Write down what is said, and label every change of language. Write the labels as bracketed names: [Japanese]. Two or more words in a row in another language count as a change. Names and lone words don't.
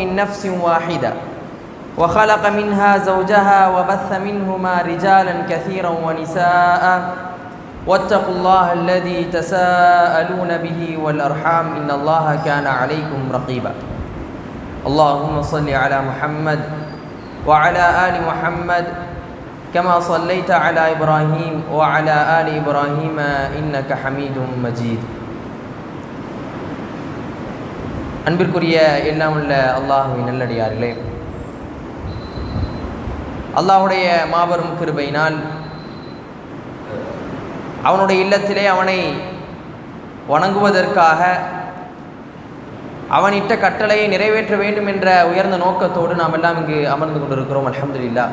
[Arabic] نفس واحدة وخلق منها زوجها وبث منهما رجالا كثيرا ونساء واتقوا الله الذي تساءلون به والأرحام إن الله كان عليكم رقيبا اللهم صل على محمد وعلى آل محمد كما صليت على إبراهيم وعلى آل إبراهيم إنك حميد مجيد [Tamil] அன்பிற்குரிய எல்லாம் உள்ள அல்லாஹ்வின் நல்லடியார்களே, அல்லாஹ்வுடைய மாபெரும் கிருபையினால் அவனுடைய இல்லத்திலே அவனை வணங்குவதற்காக அவனிட்ட கட்டளையை நிறைவேற்ற வேண்டும் என்ற உயர்ந்த நோக்கத்தோடு நாம் எல்லாம் இங்கு அமர்ந்து கொண்டிருக்கிறோம். [Arabic] الحمد لله.